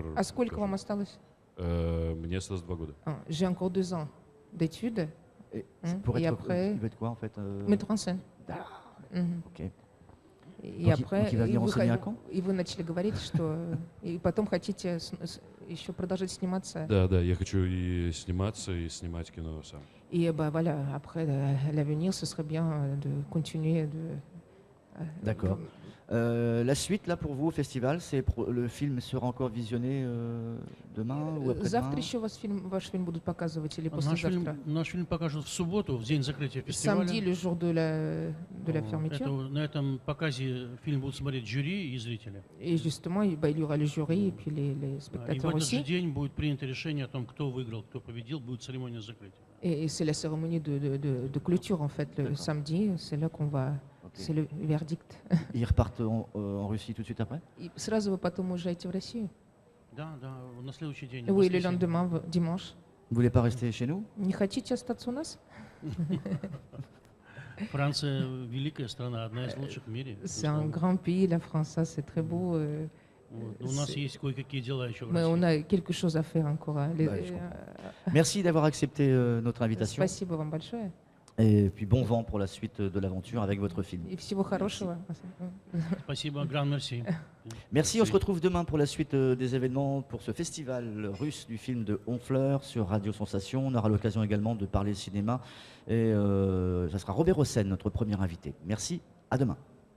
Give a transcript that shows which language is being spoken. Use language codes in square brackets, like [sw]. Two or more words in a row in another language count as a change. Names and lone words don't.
[ru] А сколько скажем. вам осталось? Мне осталось 2 года. [fr] J'ai encore 2 ans d'études, Et et après, il veut être quoi en fait? mettre en scène. Мгм. Ok. [ru] И [fr] Donc, après, donc il va venir enseigner à Caen? [ru] и вы начали говорить, что и потом хотите еще продолжать сниматься. Да, я хочу и сниматься, и снимать кино сам. [fr] Et bah voilà, après, à l'avenir, ce serait bien de continuer D'accord. La suite, là, pour vous, au festival, le film sera encore visionné demain ou [ru] Завтра [fr] après-demain? [ru] еще ваш фильм будут показывать или Наш послезавтра? наш фильм покажут в субботу, в день закрытия [fr] Samedi, [ru] фестиваля. [fr] le jour de la fermeture. [ru] На этом показе фильм будут смотреть жюри и зрители. [fr] Et justement, il y aura le jury et puis les [ru] И в [fr] spectateurs [ru] этот же [fr] aussi. [ru] день будет принято решение о том, кто выиграл, кто победил, будет церемония закрытия. [fr] Et c'est la cérémonie de clôture, en fait, le D'accord. samedi. C'est là qu'on va. Ok. C'est le verdict. Ils repartent en Russie tout de suite après? [ru] И сразу вы потом уезжаете в Россию? Да, на следующий день. в [fr] Oui, le [ru] воскресенье. [fr] lendemain, dimanche. Vous voulez pas rester chez nous? [ru] Не хотите остаться у нас? Франция великая страна, одна из лучших в мире. [fr] C'est un grand pays, la France, ça, c'est très beau. [ru] Вот. У нас есть кое-какие дела еще в [fr] Mais on [ru] России. [fr] a quelque chose à faire encore. Hein. Bah, je comprends. Merci d'avoir accepté notre invitation. [ru] Спасибо вам большое. [fr] Et puis bon vent pour la suite de l'aventure avec votre film. [ru] И всего хорошего. Спасибо, [fr] grand merci. Merci, on se retrouve demain pour la suite des événements pour ce festival russe du film de Honfleur sur Radio Sensation. On aura l'occasion également de parler cinéma et ça sera Robert Hossein, notre premier invité. Merci, à demain.